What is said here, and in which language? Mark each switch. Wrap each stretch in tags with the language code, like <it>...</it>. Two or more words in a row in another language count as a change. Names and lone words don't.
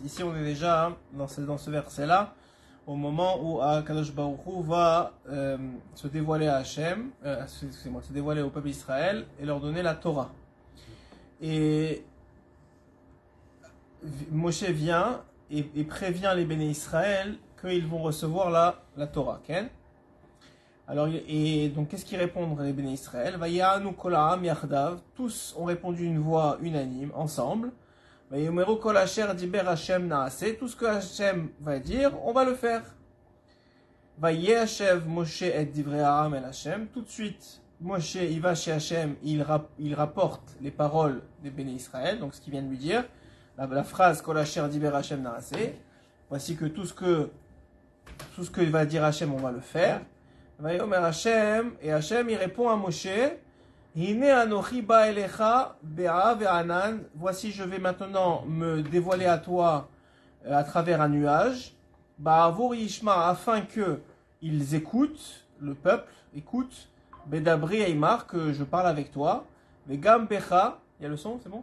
<fr>Ici on est déjà dans ce verset-là, au moment où Kadosh Baruch Hu va se dévoiler à Hachem, se dévoiler au peuple d'Israël et leur donner la Torah. Et Moshe vient et prévient les</fr> <he>בני ישראל</he> <fr>qu'ils vont recevoir la Torah. Okay? Alors, et donc qu'est-ce qu'ils répondent les</fr> <he>בני ישראל? ויענו כל העם יחדיו,</he> <fr>tous ont répondu une voix unanime, ensemble. Tout ce que Hachem va dire, on va le faire.</fr> <he>משה את דברי העם אל השם.</he> <fr>Tout de suite, Moshe, il va chez Hachem, il rapporte les paroles des</fr> <he>בני ישראל,</he> <fr>donc ce qu'il vient de lui dire. La phrase</fr> <he>כל אשר דיבר השם נעשה.</he> <fr>Voici que tout ce que va dire Hachem, on va le faire.</fr> <he>ויאמר השם,</he> <fr>et Hachem, il répond à Moshe. Voici, je vais maintenant me dévoiler à toi à travers un nuage, afin que ils écoutent, le peuple écoute,</fr> <he>בדברי עמך,</he> <fr>que je parle avec toi,</fr> <he>וגם בך,</he> <fr>il y a le son, c'est bon?</fr>